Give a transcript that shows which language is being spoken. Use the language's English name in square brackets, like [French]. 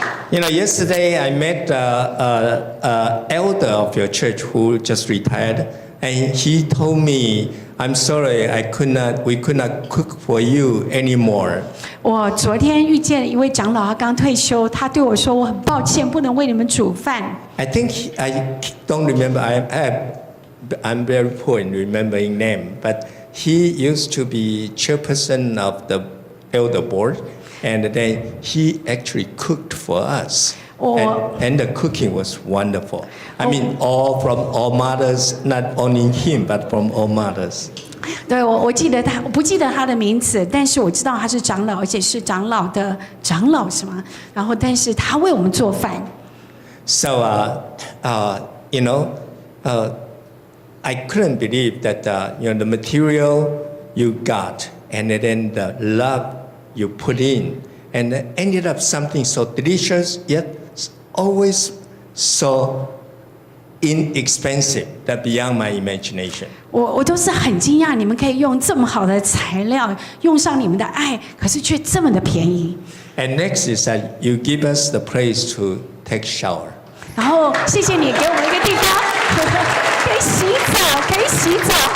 [English] You know, yesterday I met an elder of your church who just retired, and he told me, "I'm sorry, we could not cook for you anymore." [Chinese] 我昨天遇见一位长老，他刚退休，他对我说：“我很抱歉，不能为你们煮饭。” [English] I think I don't remember. I'm very poor in remembering name, but he used to be chairperson of the elder board, and then he actually cooked for us. And the cooking was wonderful. I mean, all from all mothers, not only him, but from all mothers. [Chinese] 对，我记得他，我不记得他的名字，但是我知道他是长老，而且是长老的长老，是吗？然后，但是他为我们做饭。 [English] So, you know, I couldn't believe that you know the material you got, and then the love you put in, and it ended up something so delicious yet always so inexpensive that beyond my imagination. [Chinese] 我都是很惊讶，你们可以用这么好的材料，用上你们的爱，可是却这么的便宜。 [English] And next is that you give us the place to take shower. [Chinese] 然后谢谢你给我们一个地方，可以洗澡，可以洗澡。